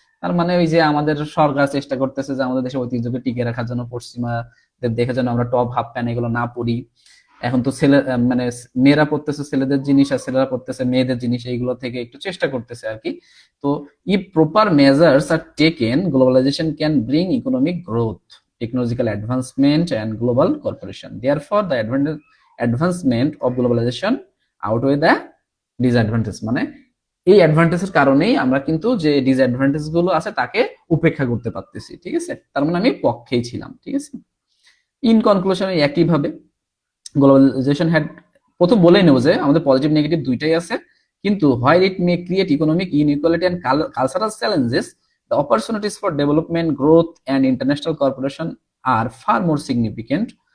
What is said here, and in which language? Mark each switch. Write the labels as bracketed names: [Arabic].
[Bangla] তার মানে ওই যে আমাদের সরকার চেষ্টা করতেছে যে আমাদের দেশের ঐতিহ্যকে টিকে রাখার জন্য, পশ্চিমাদের দেখে যেন আমরা টপ হাফ প্যান্ট এগুলো না পরি। এখন তো ছেলে মানে মেয়েরা পড়তেছে ছেলেদের জিনিস, আর ছেলেরা পড়তেছে মেয়েদের জিনিস, এইগুলো থেকে একটু চেষ্টা করতেছে আর কি। [English] তো if proper measures are taken, globalization can bring economic growth, technological advancement and global cooperation. Therefore, the advancement of globalization outweigh the disadvantage. [Bangla] মানে এই অ্যাডভান্টেজের কারণেই আমরা কিন্তু যে ডিসঅ্যাডভান্টেজ গুলো আছে তাকে উপেক্ষা করতে পারতেছি, ঠিক আছে। তার মানে আমি পক্ষেই ছিলাম, ঠিক আছে। [English] in conclusion একইভাবে globalization had, [Bangla] প্রথম বলেই নেব যে আমাদের পজিটিভ নেগেটিভ দুইটাই আছে, কিন্তু [English] While it may create economic inequality and cultural challenges, the opportunities for development, growth, and international cooperation are far more significant.